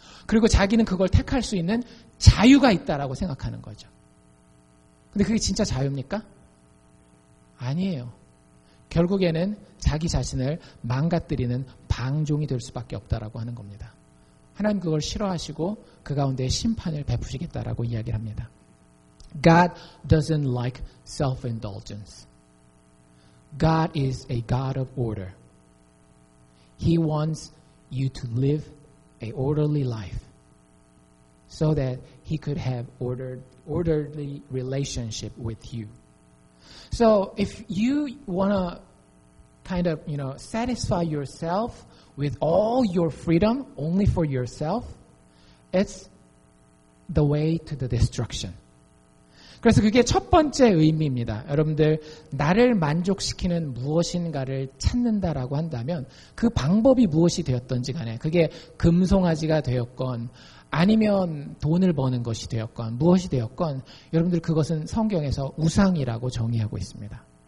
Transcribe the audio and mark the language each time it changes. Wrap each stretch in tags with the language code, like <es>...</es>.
<ko>그리고 자기는 그걸 택할 수 있는 자유가 있다라고 생각하는 거죠. 근데 그게 진짜 자유입니까? 아니에요. 결국에는 자기 자신을 망가뜨리는 방종이 될 수밖에 없다라고 하는 겁니다. 하나님 그걸 싫어하시고 그 가운데 심판을 베푸시겠다라고 이야기를 합니다.</ko> <en>God doesn't like self-indulgence. God is a God of order. He wants you to live a orderly life so that He could have orderly relationship with you. So if you want to kind of, satisfy yourself with all your freedom only for yourself, it's the way to the destruction.</en> <ko>그래서 그게 첫 번째 의미입니다. 여러분들 나를 만족시키는 무엇인가를 찾는다라고 한다면 그 방법이 무엇이 되었던지 간에 그게 금송아지가 되었건 아니면 돈을 버는 것이 되었건 무엇이 되었건 여러분들 그것은 성경에서 우상이라고 정의하고 있습니다.</ko>